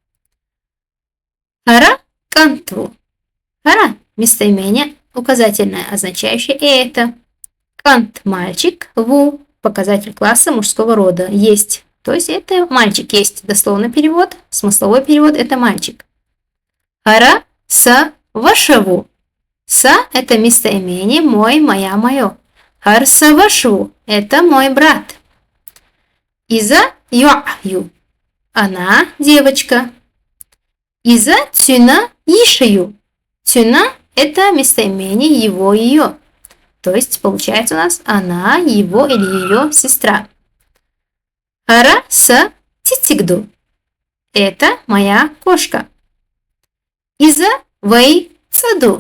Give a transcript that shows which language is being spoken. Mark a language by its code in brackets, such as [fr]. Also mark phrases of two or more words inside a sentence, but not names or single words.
[ce] Хара кантву. [ru] Хара – местоимение указательное, означающее это. Кант – мальчик. Ву – показатель класса мужского рода. Есть. То есть это мальчик. Есть дословный перевод. Смысловой перевод – это мальчик. [ce] Хара са вашаву. [ru] Са – это местоимение мой, моя, мое. [ce] Хар са вашву [ru] – это мой брат. [ce] Иза йо'ю. [ru] Она девочка. [ce] Иза цюна ишаю. [ru] Цюна – это местоимение его, ее. То есть получается у нас она, его или ее сестра. [ce] Хара са цицигду. [ru] Это моя кошка. [ce] Иза вэй цаду.